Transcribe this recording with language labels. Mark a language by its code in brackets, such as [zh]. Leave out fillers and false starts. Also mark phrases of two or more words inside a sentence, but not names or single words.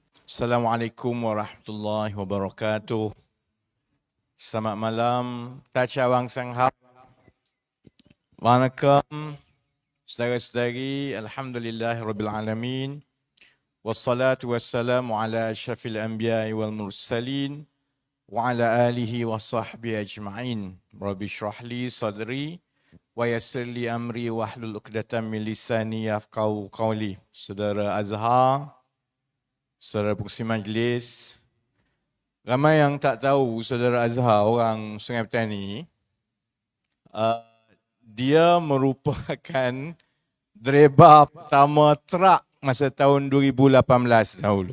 [ar] السلام عليكم ورحمة الله وبركاته. [ms] Selamat malam. Tachawang Sanghap. Waalaikum. Saudara-saudari, [ar] الحمد لله رب العالمين. والصلاة والسلام على أشرف الأنبياء والمرسلين. وعلى آله وصحبه أجمعين. رب اشرح لي صدري. ويسر لي أمري واحلل عقدة من لساني يفقهوا قولي. [ms] Saudara Azhar, saudara pengurusi majlis, ramai yang tak tahu saudara Azhar orang Sungai Petani, dia merupakan driver pertama truk masa tahun 2018 dahulu.